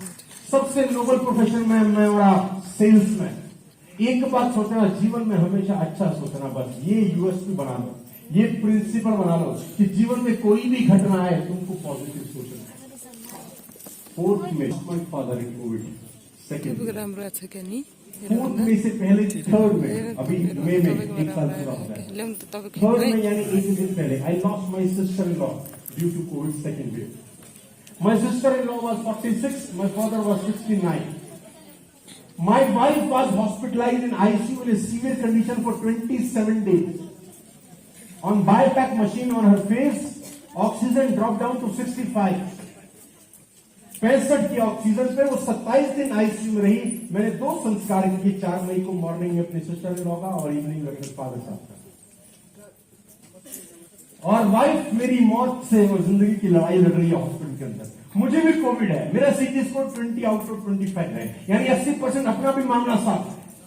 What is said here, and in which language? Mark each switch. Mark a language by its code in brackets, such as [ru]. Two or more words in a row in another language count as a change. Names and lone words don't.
[hi] सबसे [en] noble profession [hi] में मैं और आप सेल्समैन। एक बात सोचना, जीवन में हमेशा अच्छा सोचना, बस ये यूएसपी बना लो, ये प्रिंसिपल बना लो कि जीवन में कोई भी घटना आए तुमको पॉजिटिव सोचना है। [en] 4th में my father in Covid, second [ne] राम्रो छ क्या नि? [hi] 4th में से पहले 3rd में, अभी मई में 1 साल पूरा हो गया। 3rd में यानी 1 दिन पहले [en] I lost my sister in law due to Covid second wave. My sister in law was 46, my father was 69. My wife was hospitalized in ICU in a severe condition for 27 days. On BiPAP machine on her face, oxygen dropped down to 65. [hi] 65 की ऑक्सीजन पे वो 27 दिन आईसीयू में रही। मैंने 2 संस्कार किए, 4 मई को मॉर्निंग में अपनी [en] sister in law [hi] का और इवनिंग में अपने फादर साहब का। और वाइफ मेरी मौत से वो जिंदगी की लड़ाई लड़ रही है हॉस्पिटल के अंदर। मुझे भी कोविड है, मेरा [en] CT score [hi] 20 [en] out of [hi] 25 है, यानी 80% अपना भी मामला साफ है।